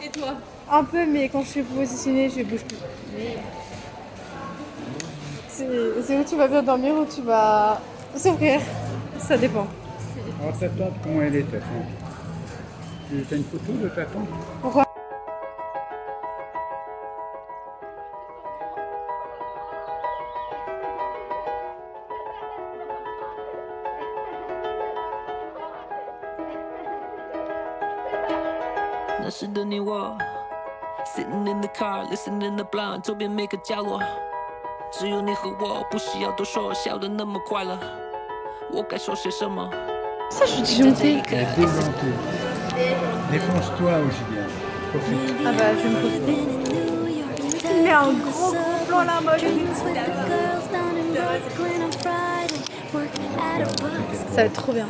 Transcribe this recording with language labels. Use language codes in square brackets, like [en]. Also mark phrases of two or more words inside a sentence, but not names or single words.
[fr] Et toi? Un peu, mais quand je suis positionnée, je bouge plus. C'est où tu vas bien dormir ou tu vas s'ouvrir. Ça dépend. Alors ta tante, comment elle est ta tante? T'as une photo de ta tante? Pourquoi? [zh] 那时的你我 [en] Sitting in the car, listening to blind [zh] 周边每个角落只有你和我不需要多说笑得那么快乐我该说些什么 [fr] Ça, je suis disjonctée. Elle est déjantée. Défonce-toi, Julien. Profite. Ah bah, je vais me profiter. Il met un gros plan là, moi. Ça va être trop bien.